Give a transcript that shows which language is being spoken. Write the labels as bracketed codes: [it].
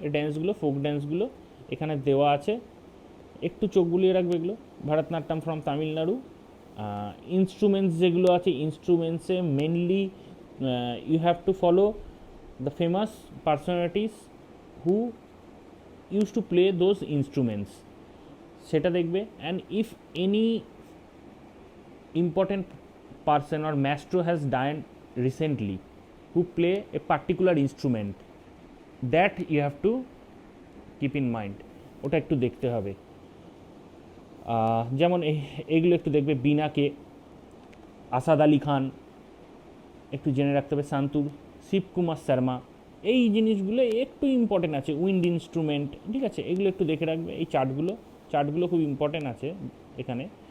[bn] ড্যান্সগুলো, folk ড্যান্সগুলো এখানে দেওয়া আছে, একটু চোখ বুলিয়ে রাখবে এগুলো। [en] Bharatanatyam from Tamil Nadu. Instruments [bn] যেগুলো আছে, [en] ইনস্ট্রুমেন্টসে mainly you have to follow the famous personalities who use to play those instruments, [bn] সেটা দেখবে। [en] and if any important person or maestro has died recently who play a particular instrument, that you have to keep in mind, [bn] ওটা একটু দেখতে হবে। যেমন এইগুলো একটু দেখবে, বীণাকে আসাদ আলী খান একটু জেনে রাখতে হবে, সান্তুর, শিবকুমার শর্মা, এই জিনিসগুলো একটু ইম্পর্টেন্ট আছে। উইন্ড ইনস্ট্রুমেন্ট, ঠিক আছে, এগুলো একটু দেখে রাখবে। এই চার্টগুলো খুব ইম্পর্টেন্ট আছে এখানে।